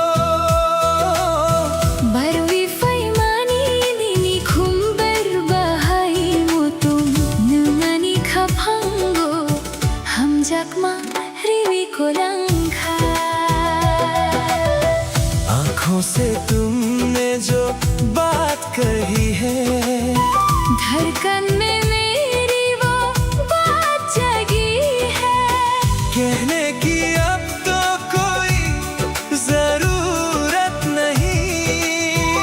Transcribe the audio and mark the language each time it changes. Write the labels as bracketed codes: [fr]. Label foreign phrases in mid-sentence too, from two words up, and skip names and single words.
[trp] Barwi faimani dini khumbar bahai mutum nungani khaphango hamjakma riwi kolangkha [hi] आँखों से तुमने जो बात कही है धड़कन में मेरी वो बात जगी है कहने की अब तो कोई जरूरत नहीं